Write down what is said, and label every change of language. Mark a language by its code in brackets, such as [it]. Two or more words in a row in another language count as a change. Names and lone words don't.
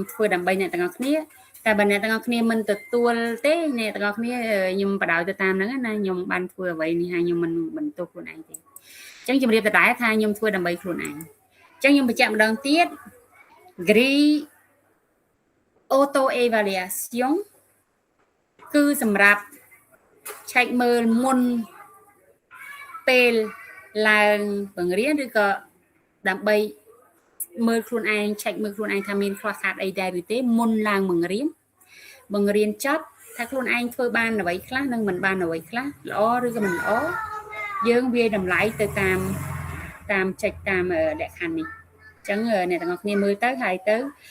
[km] ធ្វើដើម្បីអ្នកទាំងអស់គ្នាតែបើអ្នកទាំងអស់គ្នាមិនទទួលទេអ្នកទាំងអស់គ្នាខ្ញុំបដ ாய் ទៅតាមហ្នឹងណាខ្ញុំបានធ្វើអ្វីនេះហើយខ្ញុំមិនបន្ទោសខ្លួនឯងទេអញ្ចឹងជម្រាបដដែលថាខ្ញុំធ្វើដើម្បីខ្លួនឯងអញ្ចឹងខ្ញុំបញ្ជាក់ម្ដងទៀត Grid [en] auto evaluation [km] គឺសម្រាប់ឆែកមើលមុនពេលឡើងបង្រៀនឬក៏ដើម្បីមើលខ្លួនឯងឆែកមើលខ្លួនឯងថាមានខ្វះខាតអីដែរឬទេមុនឡើងបង្រៀនចប់ថាខ្លួនឯងធ្វើបានអ្វីខ្លះនិងមិនបានអ្វីខ្លះល្អឬក៏មិនល្អយើងវាតម្លៃទៅតាមចេចតាមលក្ខខណ្ឌនេះអញ្ចឹងអ្នកទាំងអស់គ្នាមើលទៅហើយទៅ